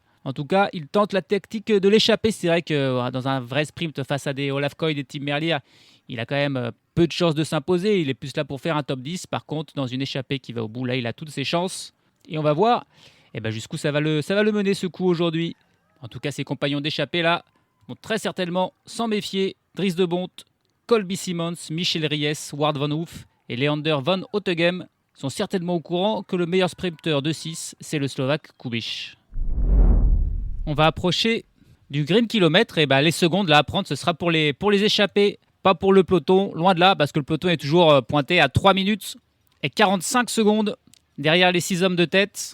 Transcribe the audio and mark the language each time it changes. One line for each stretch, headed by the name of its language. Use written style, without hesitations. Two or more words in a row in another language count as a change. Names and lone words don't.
French: En tout cas, il tente la tactique de l'échappée. C'est vrai que dans un vrai sprint face à des Olaf Koy, des Tim Merlier, il a quand même peu de chances de s'imposer. Il est plus là pour faire un top 10. Par contre, dans une échappée qui va au bout, là, il a toutes ses chances. Et on va voir jusqu'où ça va le mener ce coup aujourd'hui. En tout cas, ses compagnons d'échappée là vont très certainement s'en méfier. Dries de Bondt, Colby Simons, Michel Ries, Wout van Aert et Leander van Oetegem sont certainement au courant que le meilleur sprinter de 6, c'est le Slovaque Kubíš. On va approcher du green kilomètre. Et les secondes là à prendre, ce sera pour les échappés, pas pour le peloton. Loin de là, parce que le peloton est toujours pointé à 3 minutes et 45 secondes derrière les 6 hommes de tête.